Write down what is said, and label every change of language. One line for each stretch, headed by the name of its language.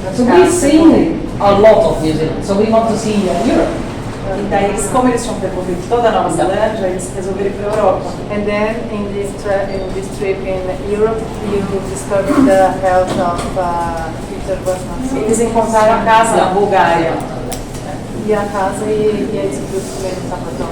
English: So we've seen a lot of New Zealand. So we want to see Europe.
Portuguese: E daí, como eles tinham percorrido toda a Nova Zelândia, eles resolveram ir para a Europa.
English: And then in this trip in Europe, you discovered the health of Peter Bosman.
Portuguese: Eles encontraram a casa na Bulgária, E a casa e eles viram que ele estava